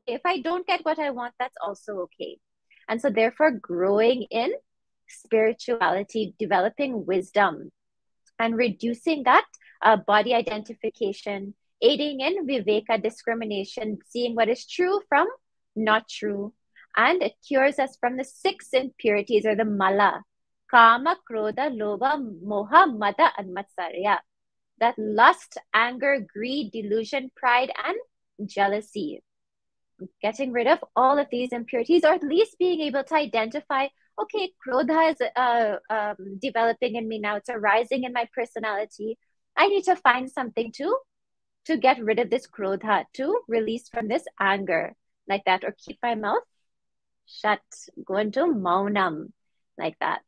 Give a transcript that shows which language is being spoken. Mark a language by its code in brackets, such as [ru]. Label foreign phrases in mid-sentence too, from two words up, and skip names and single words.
[en] If I don't get what I want, that's also okay. And so therefore, growing in spirituality, developing wisdom, and reducing that body identification, aiding in viveka, discrimination, seeing what is true from not true. And it cures us from the 6 impurities or the mala: [sa] kama, krodha, lobha, moha, mada, and matsarya. [en] That lust, anger, greed, delusion, pride, and jealousy. Getting rid of all of these impurities, or at least being able to identify, okay, krodha is developing in me now. It's arising in my personality. I need to find something to get rid of this krodha, to release from this anger, like that, or keep my mouth shut, go into maunam, like that.